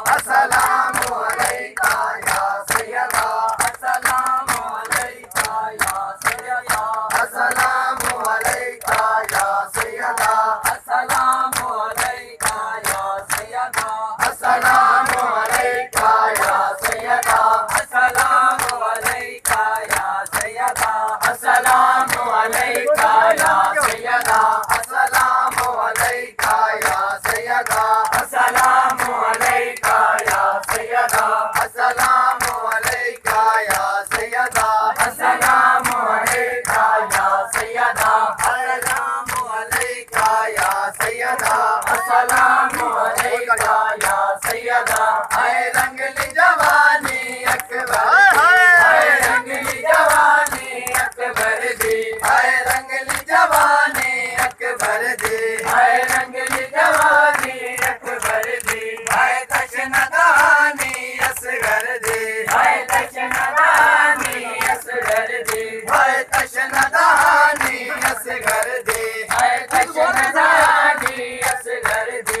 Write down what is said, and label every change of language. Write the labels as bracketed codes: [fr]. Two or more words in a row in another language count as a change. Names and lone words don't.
[ar] السلام عليك يا سيدة, السلام عليك يا سيدة, السلام عليك يا سيدة, अस्सलामु عليك يا سيدة, السلام عليك يا سيدة, السلام عليك يا سيدة, السلام عليك يا سيدة, السلام عليك يا سيدة, السلام عليك يا سيدة, السلام عليك يا سيدة, السلام عليك يا سيدة, السلام عليك يا سيدة, السلام عليك يا سيدة. [pa] آئے رنگلی جوانی اکبر، آئے رنگلی جوانی اکبر دی، آئے رنگلی جوانی اکبر دی، آئے رنگلی جوانی اکبر دی، آئے تشنہ دہانی اصغر دی، آئے تشنہ دہانی اصغر دی، آئے تشنہ دہانی اصغر دی، آئے تشنہ دہانی اصغر دی.